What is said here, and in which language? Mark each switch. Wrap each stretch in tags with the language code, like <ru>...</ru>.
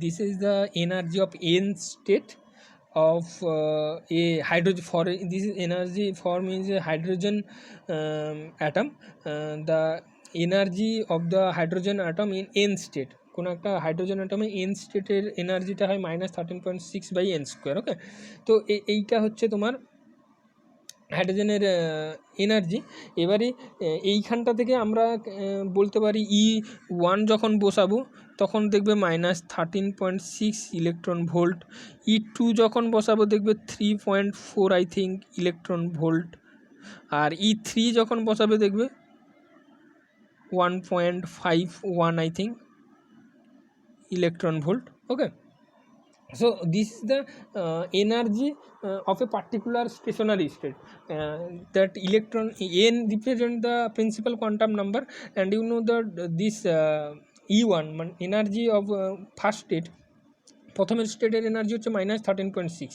<en>This is the energy of n state of a hydrogen. For this is energy for means a hydrogen atom. The energy of the hydrogen atom in n state,</en> <bn>কোনো একটা hydrogen অ্যাটমে N স্টেটের এনার্জিটা হয় -13.6/n²। ওকে, তো এইটা হচ্ছে তোমার হাইড্রোজেনের এনার্জি। এবারে এইখানটা থেকে আমরা বলতে পারি E1 যখন বসাবো তখন দেখবে -13.6 ইলেকট্রন ভোল্ট, E2 যখন বসাবো দেখবে 3.4 I think electron volt, আর E3 যখন বসাবে দেখবে 1.51</bn> <en>I think electron volt. Okay, so this is the energy of a particular stationary state. That electron n represent the principal quantum number, and you know that this E1 energy of first state,</en> <bn>প্রথমের স্টেটের energy হচ্ছে -13.6।</bn>